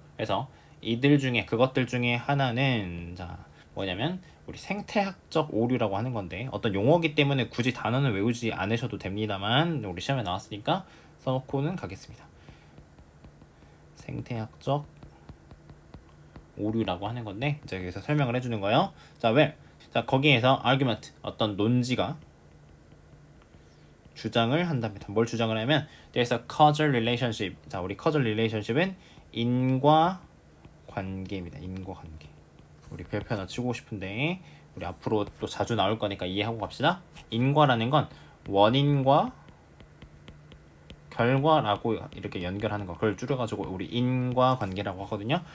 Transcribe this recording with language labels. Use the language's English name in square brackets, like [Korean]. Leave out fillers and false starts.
[Korean] 그래서 이들 중에, 그것들 중에 하나는 자 뭐냐면 우리 생태학적 오류라고 하는 건데, 어떤 용어기 때문에 굳이 단어는 외우지 않으셔도 됩니다만 우리 시험에 나왔으니까 써놓고는 가겠습니다. 생태학적 오류라고 하는 건데 이제 여기서 설명을 해주는 거예요. 자, 왜? 자, 거기에서 argument, 어떤 논지가 주장을 한답니다. 뭘 주장을 하면 [English] there's a causal relationship. [Korean] 자, 우리 causal relationship은 인과 관계입니다. 인과 관계. 우리 별표 하나 치고 싶은데 우리 앞으로 또 자주 나올 거니까 이해하고 갑시다. 인과라는 건 원인과 결과라고 이렇게 연결하는 거, 그걸 줄여가지고 우리 인과관계라고 하거든요.